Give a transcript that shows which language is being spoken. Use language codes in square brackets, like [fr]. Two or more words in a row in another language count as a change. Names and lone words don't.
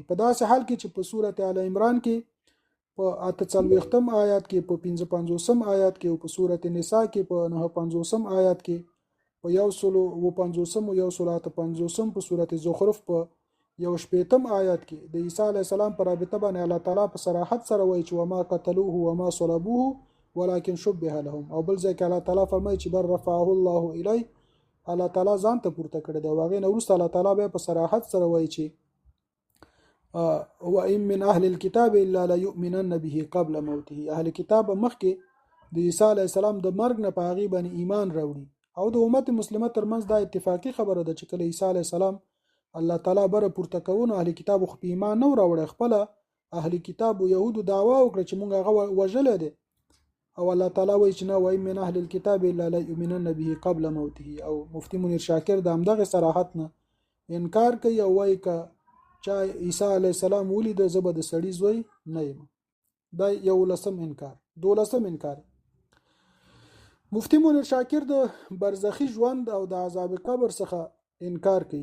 [ps] په داسې حال کې چې په سورته آل عمران کې په 48م آیات کې په 55م آیات کې او په سورته نساء کې په 59م آیات کې په 150م او 158م په سورته زخرف په 180م آیات کې د عیسی علی السلام پر رابطه باندې الله تعالی په صراحت سره وایي چې [ar] وما قتلوه وما صلبوه ولكن شبه لهم. [ps] او بل ځای کې الله تعالی فرمایي چې [ar] بر رفعه الله الی [ps] الله تعالی ځان ته پورته کړی دی. واغې نو وروسته الله تعالی به په صراحت سره وایي چې [ar] وَإِن مِّنْ أَهْلِ الْكِتَابِ إِلَّا لَيُؤْمِنَنَّ بِهِ قَبْلَ مَوْتِهِ. [ps] اهل کتاب مخکې د عیسی علی السلام د مرګ نه په هغې باندې ایمان راوړي او د امت مسلمه ترمنځ دا اتفاقی خبره ده چې کله عیسی علی السلام الله تعالی بره پورته کوونه اهل کتاب خو په ایمان نه راوړي خپل اهل کتاب او يهودو دعوا وکړه چې مونږ هغه وژل دي او الله تعالی وایي چې نه وای [ar] من اهل الكتاب الا ليؤمنن به قبل موته. [ps] او مفتی منیر شاکر د همدغه صراحت نه انکار کوي او وایي ک چا عیسی علی السلام ولید زبر د سړی زوی نه یم. دا 11م انکار. 12م انکار مفتی منیر شاکر د برزخی ژوند او د عذاب قبر څخه انکار کوي.